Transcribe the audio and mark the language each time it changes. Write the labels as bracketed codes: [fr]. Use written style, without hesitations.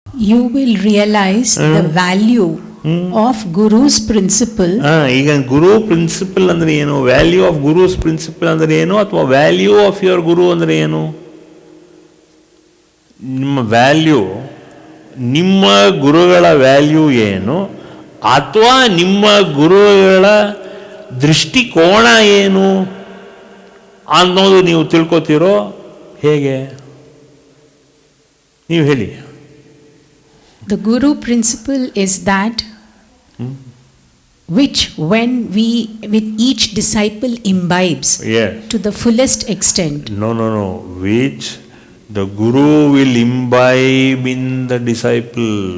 [en] you will realize the value of Guru's principle. [kn] ಈಗ ಗುರು principal ಅಂದ್ರೆ ಏನು, ವ್ಯಾಲ್ಯೂ ಆಫ್ ಗುರುಸ್ ಪ್ರಿನ್ಸಿಪಲ್ ಅಂದ್ರೆ ಏನು, ಅಥವಾ ವ್ಯಾಲ್ಯೂ ಆಫ್ ಯುವರ್ ಗುರು ಅಂದ್ರೆ ಏನು? ನಿಮ್ಮ ವ್ಯಾಲ್ಯೂ, ನಿಮ್ಮ ಗುರುಗಳ ವ್ಯಾಲ್ಯೂ ಏನು, ಅಥವಾ ನಿಮ್ಮ ಗುರುಗಳ ದೃಷ್ಟಿಕೋನ ಏನು ಅನ್ನೋದು ನೀವು ತಿಳ್ಕೊತೀರೋ ಹೇಗೆ? ನೀವು ಹೇಳಿ. [en] The Guru principle is that which when with each disciple imbibes to the fullest extent. No. Which the Guru will imbibe in the disciple.